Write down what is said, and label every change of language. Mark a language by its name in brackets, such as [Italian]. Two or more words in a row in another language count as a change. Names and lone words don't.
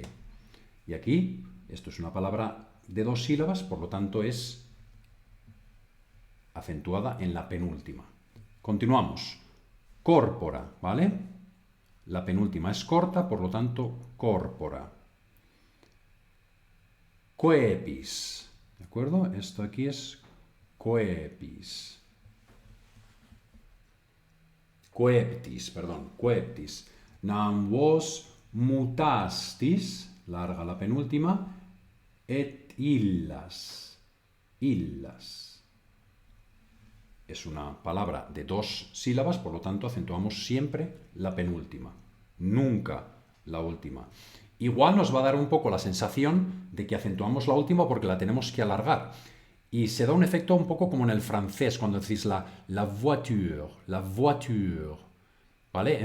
[Spanish] Y aquí, esto es una palabra de 2 sílabas, por lo tanto es acentuada en la penúltima. Continuamos. Córpora, ¿vale? La penúltima es corta, por lo tanto, córpora. Coepis. ¿De acuerdo? Esto aquí es coepis. Coeptis, perdón, coeptis. [Latin] Nam vos mutastis, [Spanish] larga la penúltima, [Latin] et illas. [Spanish] Illas. Es una palabra de 2 sílabas, por lo tanto acentuamos siempre la penúltima, nunca la última. Igual nos va a dar un poco la sensación de que acentuamos la última porque la tenemos que alargar. Y se da un efecto un poco como en el francés, cuando decís [French] la voiture, [Spanish] ¿vale?